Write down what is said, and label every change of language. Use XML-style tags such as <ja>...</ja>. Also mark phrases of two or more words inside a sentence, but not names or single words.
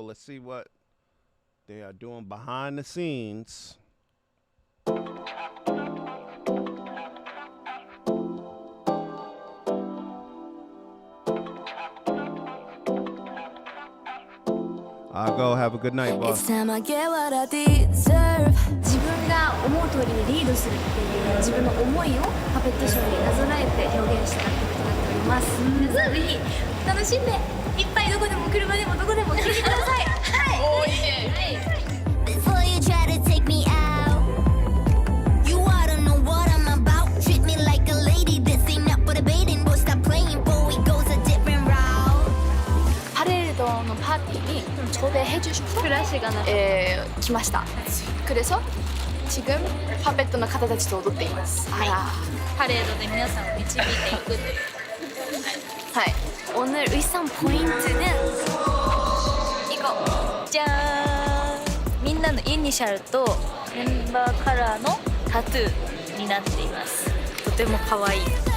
<en>Let's see what they are doing behind the scenes. I'll go. Have a good night, boss. It's time I get what I deserve.</en> <ja>自分が思う通りにリードするっていう自分の思いをパペットショーになぞらえて表現した楽曲となっております。皆さんぜひ楽しんでいっぱいどこでも車でもどこでも聴いてください。はい。いいね。はい。</ja> <en>Before you try to take me out, you ought to know what I'm about. Treat me like a lady, this ain't up for debating. Boy, stop playing, boy, it goes a different route.</en> <ja>パレードのパーティーに초대해주셔서来ました。</ja> <ko>그래서 지금</ko> <ja>파페ットの方たちと踊っています。はい。パレードで皆さんを導いていくという。はい。</ja> <ko>오늘 의상 포인트는 이거 짠!</ko> <ja>みんなのイニシャルとメンバーカラーのタトゥーになっています。とても可愛い。</ja>